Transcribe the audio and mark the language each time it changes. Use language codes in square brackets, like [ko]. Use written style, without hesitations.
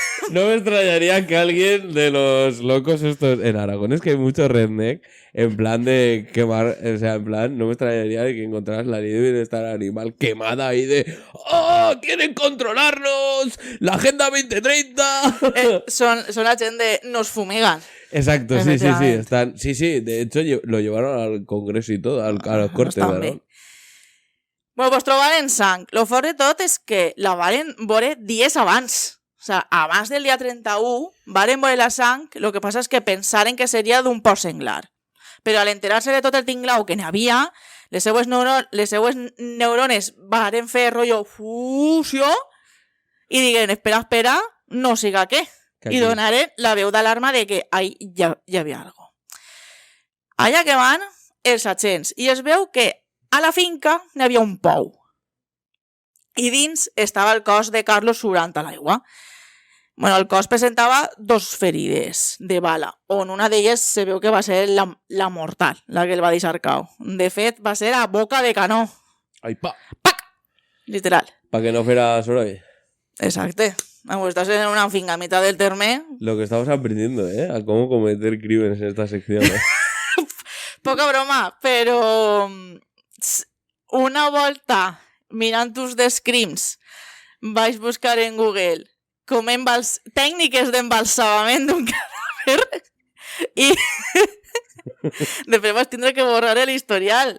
[es] No me extrañaría que alguien de los locos estos en Aragón, es que hay mucho redneck en plan de quemar, o sea, en plan, no me extrañaría de que encontraras la ley de bienestar animal quemada ahí de ¡oh! ¡Quieren controlarnos! ¡La Agenda 2030! Son la gent de nos fumigan. Exacto, sí, Efectivamente. están, sí, de hecho lo llevaron al Congreso y todo, a los cortes, estan ¿no? [ca] bé. Bueno, pues trobaren sang. Lo fort de tot és que la varen veure dies abans. [es] O sea, [ca] abans del dia 31 varen veure la sang, lo que passa és que pensaren que seria d'un porc senglar. Però al enterar-se de tot el tinglau que n'hi havia, les seues neurones varen fer rotllo fusió i diguen, espera, no siga què. I donaren la veu d'alarma de que hi havia algo. Allà que van els agents i es veu que a la finca n'hi havia un pou. I dins estava el cos de Carlos surant a l'aigua. Bueno, el cos presentava 2 ferides de bala, on una d'elles se veu que va ser la mortal, la que el va deixar cau. De fet, va ser a boca de canó. [es] Ay, pa. ¡Pac! Literal. Para que no fuera soroll. [ca] Exacte. [es] Vamos, estás en una finca a mitad del terme. Lo que estamos aprendiendo, a cómo cometer crímenes en esta sección. [ca] Poca broma, però una volta mirant tus descrims vaig buscar en Google com tècniques d'embalsamament d'un cadàver i després vaig tindre que borrar l'historial.